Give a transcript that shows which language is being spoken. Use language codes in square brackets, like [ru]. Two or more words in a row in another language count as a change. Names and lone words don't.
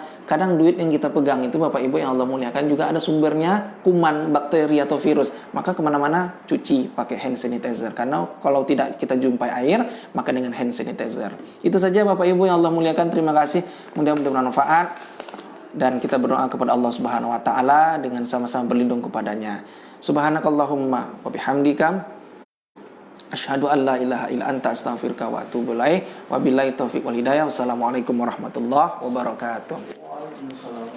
[id] Kadang duit yang kita pegang itu, Bapak Ibu yang Allah muliakan, juga ada sumbernya kuman, bakteri atau virus. Maka kemana-mana cuci pakai [en] hand sanitizer. [id] Karena kalau tidak kita jumpai air, maka dengan [en] hand sanitizer. [id] Itu saja Bapak Ibu yang Allah muliakan. Terima kasih. Mudah-mudahan bermanfaat. Dan kita berdoa kepada Allah [ar] Subhanahu wa taala [id] dengan sama-sama berlindung kepadanya. [ar] سبحانك اللهم وبحمدك أشهد أن لا إله إلا أنت أستغفرك وأتوب إليك. وبالله التوفيق والهداية. والسلام عليكم ورحمة الله وبركاته.